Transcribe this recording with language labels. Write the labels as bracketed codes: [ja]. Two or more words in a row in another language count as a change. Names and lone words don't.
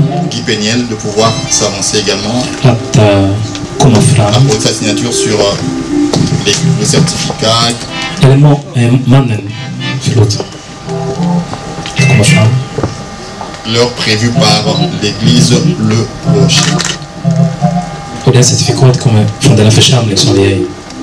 [fr] Guy Peniel de pouvoir s'avancer également, [sv] att komma fram. [fr] apporter sa signature sur le certificat. [sv] Eller mannen, förlåt. Komma fram. [fr] L'heure prévue par l'église Le Rocher. [sv] Och det certifikatet kommer från den här församlingen som vi är i.